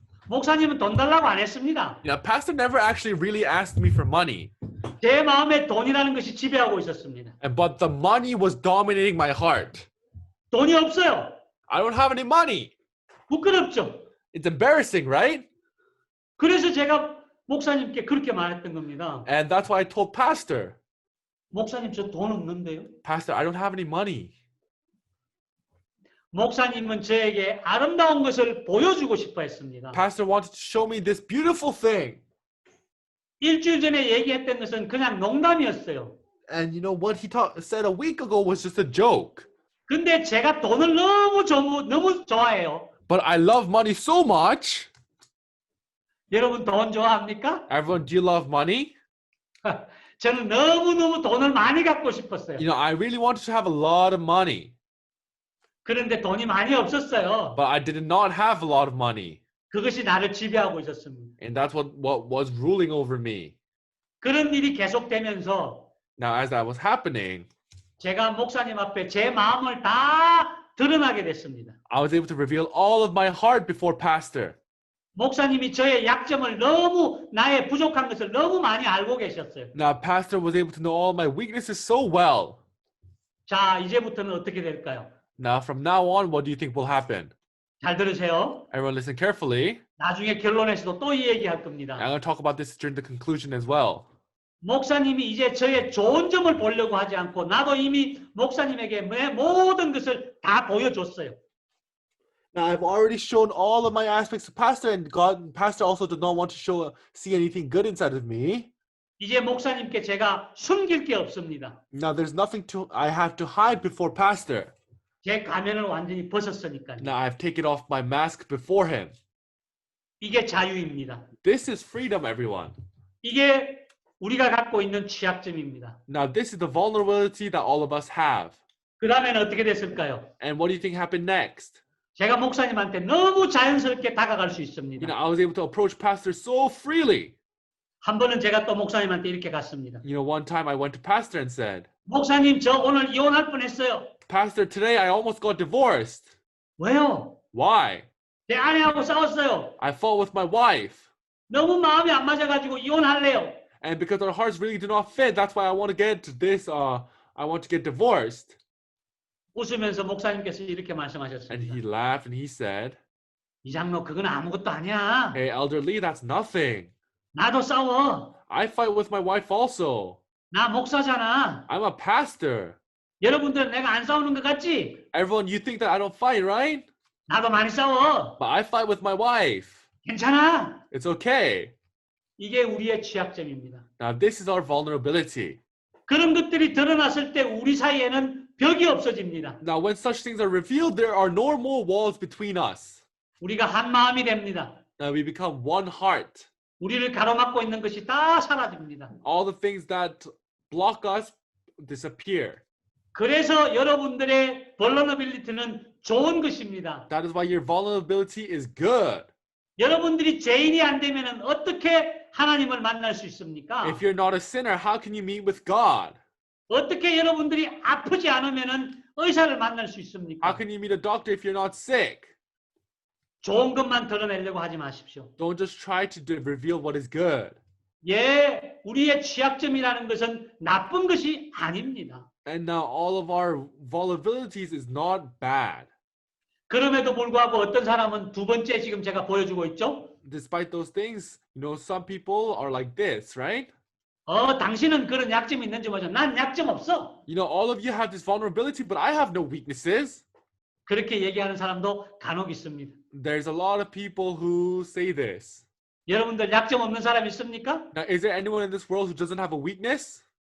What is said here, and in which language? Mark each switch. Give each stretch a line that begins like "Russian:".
Korean: 목사님은 돈 달라고 안 했습니다.
English: Pastor never actually really asked me for money.
Korean: 제 마음에 돈이라는 것이 지배하고 있었습니다.
English: But the money was dominating my heart.
Korean: 돈이 없어요.
English: I don't have any money.
Korean: 부끄럽죠.
English: It's embarrassing, right?
Korean: 그래서 제가 목사님께 그렇게 말했던 겁니다.
English: And that's why I told Pastor,
Korean: 목사님 저 돈 없는데요.
English: Pastor, I don't have any money.
Korean: 목사님은 저에게 아름다운 것을 보여주고 싶어 했습니다.
English: Pastor wanted to show me this beautiful thing.
Korean: 일주일 전에 얘기했던 것은 그냥 농담이었어요.
English: And you know what he said a week ago was just a joke.
Korean: 근데 제가 돈을 너무 좋아해요.
English: But I love money so much.
Korean: 여러분 돈 좋아합니까?
English: Everyone, do you love money?
Korean: 저는 너무너무 돈을 많이 갖고 싶었어요.
English: You know, I really wanted to have a lot of money.
Korean: 그런데 돈이 많이 없었어요.
English: But I did not have a lot of money.
Korean: 그것이 나를 지배하고 있었습니다.
English: And that's what was ruling over me.
Korean: 그런 일이 계속되면서
English: Now, as that was happening,
Korean: 제가 목사님 앞에 제 마음을 다 드러나게 됐습니다.
English: I was able to reveal all of my heart before Pastor.
Korean: 목사님이 저의 약점을 너무 나의 부족한 것을 너무 많이 알고 계셨어요.
English: Now, Pastor was able to know all my weaknesses so well.
Korean: 자, 이제부터는 어떻게 될까요?
English: Now, from now on, what do you think will happen?
Korean: 잘 들으세요.
English: Everyone listen carefully.
Korean: 나중에 결론에서도 또 이 얘기할 겁니다.
English: I'm going to talk about this during the conclusion as well.
Korean: 목사님이 이제 저의 좋은 점을 보려고 하지 않고 나도 이미 목사님에게 내 모든 것을 다 보여줬어요.
English: Now, I've already shown all of my aspects to Pastor, and Pastor also did not want to see anything good inside of me.
Korean: 이제 목사님께 제가 숨길 게 없습니다.
English: Now, there's nothing I have to hide before Pastor.
Korean: 제 가면을 완전히 벗었으니까요.
English: Now, I've taken off my mask before him.
Korean: 이게 자유입니다.
English: This is freedom, everyone.
Korean: 이게 우리가 갖고 있는 취약점입니다.
English: Now, this is the vulnerability that all of us have.
Korean: 그 다음에는 어떻게 됐을까요?
English: And what do you think happened next?
Korean: 제가 목사님한테 너무 자연스럽게 다가갈 수
English: You
Korean: 있습니다.
English: know, I was able to approach Pastor so freely.
Korean: 한 번은 제가 또 목사님한테 이렇게 갔습니다.
English: You know, one time I went to Pastor and said,
Korean: 목사님, 저 오늘 이혼할 뻔했어요.
English: Pastor, today I almost got divorced.
Korean: 왜요?
English: Why?
Korean: 내 아내하고 싸웠어요.
English: I fought with my wife.
Korean: 너무 마음이 안 맞아가지고 이혼할래요.
English: And because our hearts really do not fit, that's why I want to get I want to get divorced.
Korean: 웃으면서 목사님께서 이렇게
English: And
Korean: 말씀하셨습니다.
English: he laughed and he said,
Korean: 이 장로 그건 아무것도 아니야.
English: Hey, Elder Lee, that's nothing.
Korean: 나도 싸워.
English: I fight with my wife also.
Korean: 나 목사잖아.
English: I'm a pastor.
Korean: 여러분들은 내가 안 싸우는 것 같지?
English: Everyone, you think that I don't fight, right?
Korean: 나도 많이 싸워.
English: But I fight with my wife.
Korean: 괜찮아.
English: It's okay.
Korean: 이게 우리의 취약점입니다.
English: Now, this is our vulnerability.
Korean: 그런 것들이 드러났을 때 우리 사이에는 벽이 없어집니다.
English: Now, when such things are revealed, there are no more walls between us.
Korean: 우리가 한 마음이 됩니다.
English: Now, we become one heart.
Korean: 우리를 가로막고 있는 것이 다 사라집니다.
English: All the things that block us disappear.
Korean: 그래서 여러분들의 vulnerability는 좋은 것입니다.
English: That is why your vulnerability is good.
Korean: 여러분들이 죄인이 안 되면 어떻게 하나님을 만날 수 있습니까?
English: If you're not a sinner, how can you meet with God?
Korean: 어떻게 여러분들이 아프지 않으면 의사를 만날 수
English: How
Korean: 있습니까?
English: can you meet a doctor if you're not sick?
Korean: 좋은 것만 드러내려고 하지 마십시오.
English: Don't just try to reveal what is good.
Korean: 예, 우리의 취약점이라는 것은 나쁜 것이 아닙니다.
English: And now all of our vulnerabilities is not bad.
Korean: 그럼에도 불구하고 어떤 사람은 두 번째 지금 제가 보여주고 있죠?
English: Despite those things, you know, some people are like this, right?
Korean: 당신은 그런 약점이 있는지 모르죠. 난 약점 없어.
English: You know, all of you have this vulnerability, but I have no weaknesses.
Korean: 그렇게 얘기하는 사람도 간혹 있습니다.
English: There's a lot of people who say this.
Korean: 여러분들 약점 없는 사람 있습니까?
English: Now, is there anyone in this world who doesn't have a weakness?